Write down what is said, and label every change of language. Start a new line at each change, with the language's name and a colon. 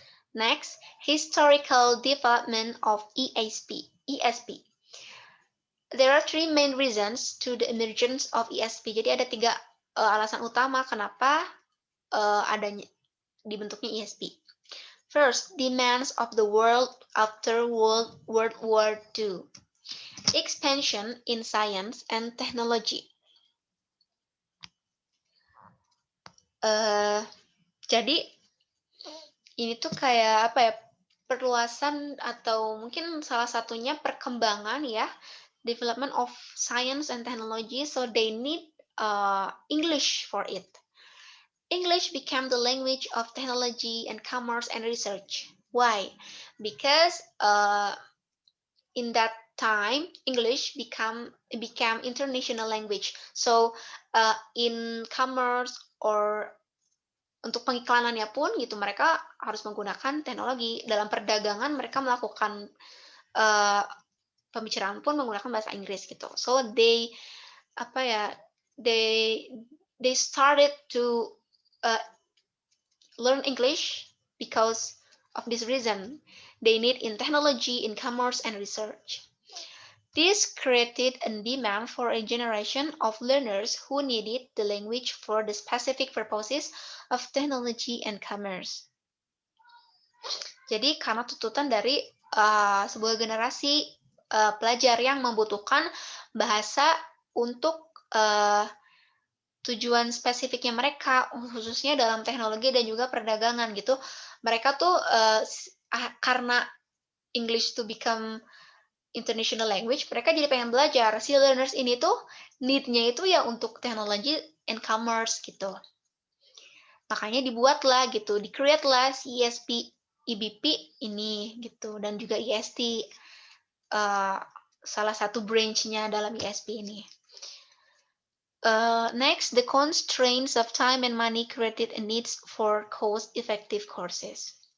English: Next, historical development of ESP. There are three main reasons to the emergence of ESP.
Indonesian: Jadi ada tiga alasan utama kenapa adanya dibentuknya ESP.
English: First, demands of the world after World War II. Expansion in science and technology.
Indonesian: Jadi ini tuh kayak perluasan atau mungkin salah satunya perkembangan ya,
English: development of science and technology, so they need English for it. English became the language of technology and commerce and research. Why? Because in that time English became international language. So in commerce or
Indonesian: untuk pengiklanannya pun gitu mereka harus menggunakan teknologi. Dalam perdagangan mereka melakukan pembicaraan pun menggunakan bahasa Inggris gitu.
English: So they
Indonesian: apa ya?
English: They started to uh, learn English because of this reason. They need in technology, in commerce, and research. This created a demand for a generation of learners who needed the language for the specific purposes of technology and commerce.
Indonesian: Jadi karena tuntutan dari sebuah generasi pelajar yang membutuhkan bahasa untuk tujuan spesifiknya mereka, khususnya dalam teknologi dan juga perdagangan gitu. Mereka tuh karena
English: English to become international language,
Indonesian: mereka jadi pengen belajar. Si learners ini tuh need-nya itu ya untuk teknologi and commerce gitu. Makanya dibuatlah gitu, di-create lah si ESP, EBP ini gitu, dan juga IST, salah satu branch-nya dalam ISP ini.
English: Next, the constraints of time and money created a need for cost-effective courses.